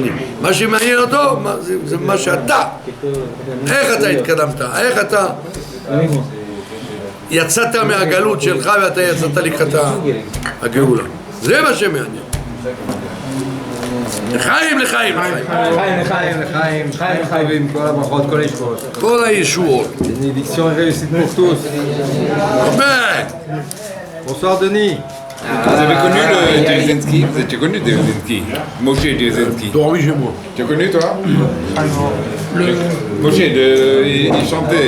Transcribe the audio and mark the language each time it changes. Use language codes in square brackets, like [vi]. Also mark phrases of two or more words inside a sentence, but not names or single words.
[he] מה שמעניין אותו זה מה שאתה, איך אתה התקדמת, איך אתה יצאת מהגלות שלך ואתה יצאת לקראת הגאולה. זה מה שמעניין. לחיים, כל הברכות, כל הישועות. כל הישועות. [fr] Bénédiction et réussite pour tous. Bonsoir Denis. Vous avez connu le Dzerzhinsky? Tu as connu Dzerzhinsky? Moshe Dzerzhinsky. Dormi chez moi. Tu as connu toi? Moshe, il chantait.